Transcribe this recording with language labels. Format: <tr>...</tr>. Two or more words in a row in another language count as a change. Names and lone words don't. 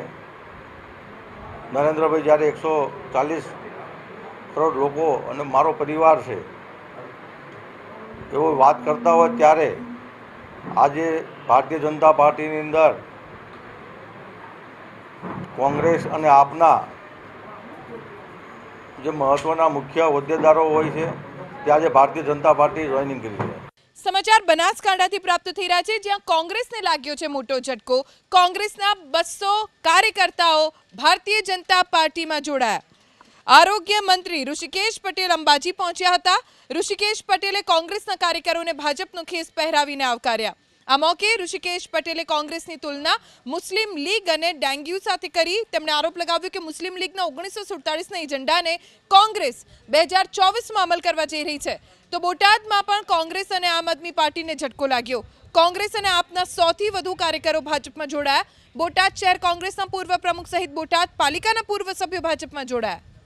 <gu>નરેન્દ્રભાઈ જ્યારે 140 કરોડ લોકો અને મારો પરિવાર છે એવો વાત કરતા હોય ત્યારે આજે ભારતીય જનતા પાર્ટીની અંદર કોંગ્રેસ અને આપના જે મહત્ત્વના મુખ્ય હોદ્દેદારો હોય છે તે આજે ભારતીય જનતા પાર્ટી જોઈનિંગ કરી છે। સમાચાર બનાસકાંઠાથી પ્રાપ્ત થઈ રહ્યા છે, જ્યાં કોંગ્રેસને લાગ્યો છે મોટો ઝટકો। કોંગ્રેસના 200 કાર્યકર્તાઓ ભારતીય જનતા પાર્ટીમાં જોડાયા। આરોગ્ય મંત્રી ઋષિકેશ પટેલ અંબાજી પહોંચ્યા હતા। ઋષિકેશ પટેલે કોંગ્રેસના કાર્યકરોને ભાજપનો ખેસ પહેરાવીને આવકાર્યા। આ મોકે ઋષિકેશ પટેલે કોંગ્રેસની તુલના મુસ્લિમ લીગ અને ડેંગ્યુ સાથે કરી। તેમણે આરોપ લગાવ્યો કે મુસ્લિમ લીગના 1947ના એજન્ડાને કોંગ્રેસ 2024માં અમલ કરવા જઈ રહી છે। તો બોટાદમાં પણ કોંગ્રેસ અને આમ આદમી પાર્ટીને ઝટકો લાગ્યો। કોંગ્રેસ અને આપના 100 થી વધુ કાર્યકરો ભાજપમાં જોડાયા। બોટાદ શહેર કોંગ્રેસના પૂર્વ પ્રમુખ સહિત બોટાદ પાલિકાના પૂર્વ સભ્યો ભાજપમાં જોડાયા।</gu>